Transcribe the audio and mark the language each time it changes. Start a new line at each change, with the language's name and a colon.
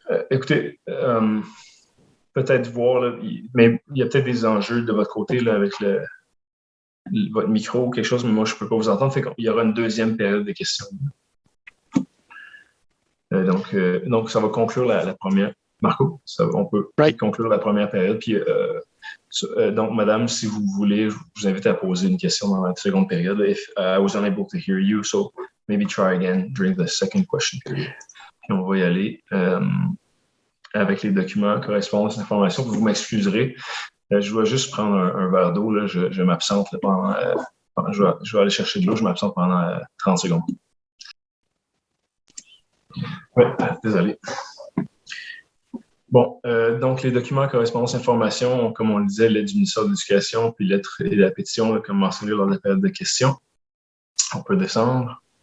French: Écoutez, peut-être voir, là, mais il y a peut-être des enjeux de votre côté là, avec votre micro ou quelque chose, mais moi, je ne peux pas vous entendre. Fait qu'il y aura une deuxième période de questions. Donc, ça va conclure la première. Marco, on peut conclure la première période. Puis, donc, madame, si vous voulez, je vous invite à poser une question dans la seconde période.
English: If I was unable to hear you, so maybe try again during the second question period.
French: Puis, on va y aller avec les documents, correspondance, informations. Vous m'excuserez. Je dois juste prendre un verre d'eau. Là. Je m'absente pendant... je vais aller chercher de l'eau. Je m'absente pendant 30 secondes. Oui, désolé. Bon, donc les documents, correspondance, information, comme on le disait, l'aide du ministère de l'Éducation, puis lettre et la pétition, là, comme mentionné lors de la période de questions. On peut descendre.